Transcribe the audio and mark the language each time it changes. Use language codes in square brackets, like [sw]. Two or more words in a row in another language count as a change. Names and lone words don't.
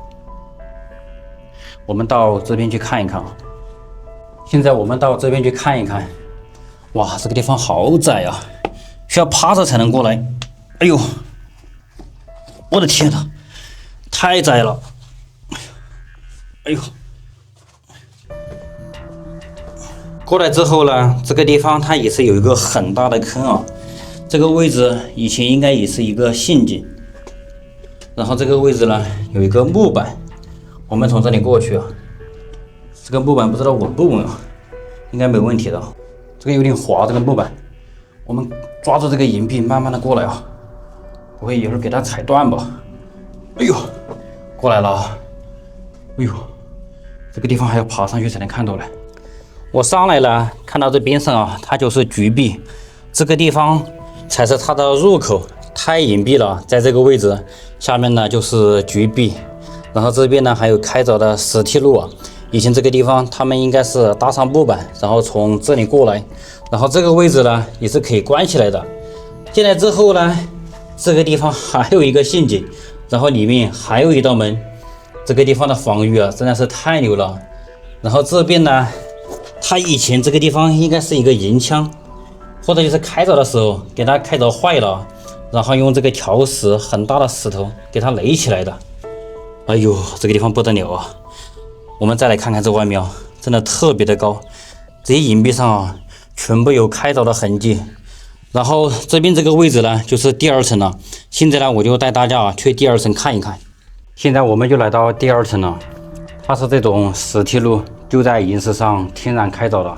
[zh] 我們到這邊去看一看啊。現在我們到這邊去看一看，哇，這個地方好窄啊，需要趴着才能過來。哎呦，我的天哪，太窄了！哎呦，過來之後呢，這個地方它也是有一個很大的坑啊。這個位置以前應該也是一個陷阱。然後這個位置呢，有一個木板。我們從這裡過去啊，這個木板不知道穩不穩啊，應該沒問題的。這個有點滑，這個木板，我們抓住這個岩壁，慢慢的過來啊，不會一會兒給它踩斷吧？哎呦，過來了！哎呦，這個地方還要爬上去才能看到嘞。我上來了，看到這邊上啊，它就是絕壁，這個地方才是它的入口，太隱蔽了，在這個位置，下面呢就是絕壁。然後這邊呢還有開鑿的石梯路啊，以前這個地方他們應該是搭上木板，然後從這裡過來，然後這個位置呢也是可以關起來的。進來之後呢，這個地方還有一個陷阱，然後裡面還有一道門，這個地方的防禦啊真的是太牛了。然後這邊呢，它以前這個地方應該是一個營牆，或者就是開鑿的時候給它開鑿壞了，然後用這個條石很大的石頭給它壘起來的。哎呦，這個地方不得了啊！我們再來看看這外面啊，真的特別的高，這些岩壁上啊，全部有開鑿的痕跡。然後這邊這個位置呢，就是第2層了。現在呢，我就帶大家啊去第2層看一看。現在我們就來到第2層了，它是這種石梯路，就在岩石上天然開鑿的。